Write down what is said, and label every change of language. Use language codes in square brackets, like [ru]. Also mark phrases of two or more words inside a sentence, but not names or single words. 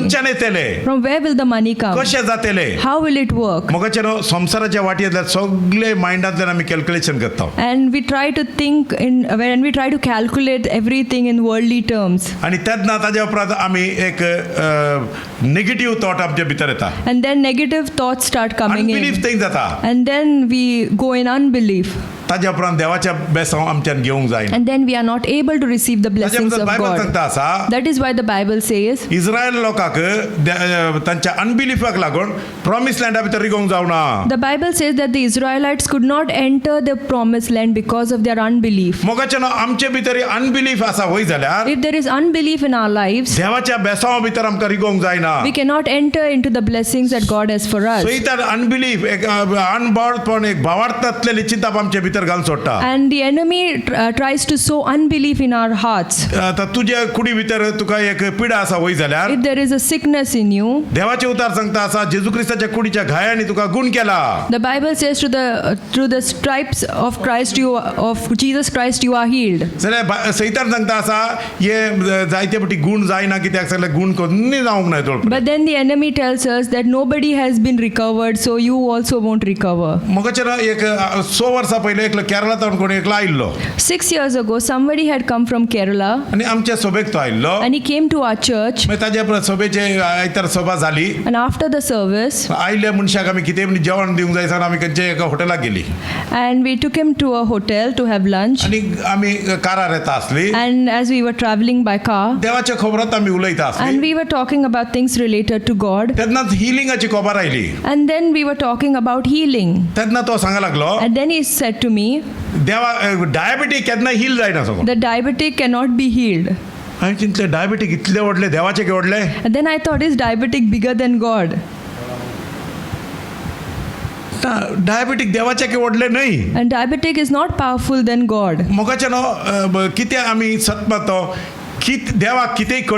[kok] खंयच्यान येतले? [en] From where will the money come? [kok] कशें जातले? [en] How will it work? [kok] मोगाचें न्हू संवसाराच्या वाटयेंतल्यान सगळे मायंडांतल्यान आमी कॅल्क्युलेशन करता. [en] And we try to think when we try to calculate everything in worldly terms. [kok] आनी तेन्ना ताज्या उपरांत आमी एक [en] negative thought [kok] आमच्या भितर येता. [en] And then negative thoughts start coming [kok] अनबिलीफ [en] in. [kok] थंय जाता. [en] And then we go in unbelief. [kok] ताज्या उपरांत देवाच्या बेसांव आमच्यान घेवंक जायना. [en] And then we are not able to receive the [kok] ताज्या [en] blessings [kok] बद्दल [en] of [kok] बायबल [en] God. [kok] सांगता आसा [en] That is why the Bible says, [kok] इस्रायल लोकांक तांच्या अनबिलीफाक लागून प्रॉमिस लँडा भितर रिगोवंक जावना. [en] the Bible says that the Israelites could not enter the promised land because of their unbelief. [kok] मोगाचें न्हू आमचे भितर अनबिलीफ आसा वय जाल्यार [en] If there is unbelief in our lives, [kok] देवाच्या बेसांव भितर आमकां रिगोवंक जायना. [en] we cannot enter into the blessings that God has for us. [kok] सो इतर अनबिलीफ एक अनबावडपण एक भावार्थांतले चिंतप आमचे भितर घालून सोडटा. [en] And the enemy tries to sow unbelief in our hearts. [kok] आतां तुज्या कुडी भितर तुका एक पिडा आसा वय जाल्यार [en] If there is a sickness in you, [kok] देवाचे उतार सांगता आसा जेजू क्रिस्ताच्या कुडीच्या घायांनी तुका गुण केला. [en] the Bible says through the stripes of Christ of Jesus Christ you are healed. [kok] जाल्यार सैतान सांगता आसा हे जायते फावटी गुण जायना कित्याक सगळे गुण कोणी जावंक ना तोळ. [en] But then the enemy tells us that nobody has been recovered, so you also won't recover. [kok] मोगाचें एक 100 वर्सां पयलीं एकलो केरळांतल्यान कोणी एकलो आयिल्लो [en] 6 years ago, somebody had come from Kerala [kok] आनी आमच्या सभेक तो आयिल्लो. [en] and he came to our church. [kok] मागीर ताजे सभेचे आयतार सभा जाली. [en] And after the service, [kok] आयिल्ल्या मनशाक आमी कितें जेवण दिवंक जाय सांगून आमी खंयचे एका हॉटेलाक गेली [en] and we took him to a hotel to have lunch. [kok] आनी आमी कारार येता आसली. [en] And as we were traveling by car, [kok] देवाच्या खबरांत आमी उलयता [en] and [kok] आसली. [en] we were talking about things related to God. [kok] तेन्नाच हिलिंगाची खबर आयली. [en] And then we were talking about healing. [kok] तेन्ना तो सांगूंक लागलो [en] And then he said to me, [kok] देवा डायबिटीक केन्ना हील जायना सांगून. [en] the diabetic cannot be healed. [kok] हांवें चिंतलें डायबिटीक इतले व्हडले देवाचे के व्हडले. [en] And then I thought, is diabetic bigger than God? [kok] ना डायबिटीक देवाचे के व्हडले न्हय. [en] And diabetic is not powerful than God. [kok] मोगाचें न्हू कितें आमी सतमातो देवाक कितेंय कठीण आसा.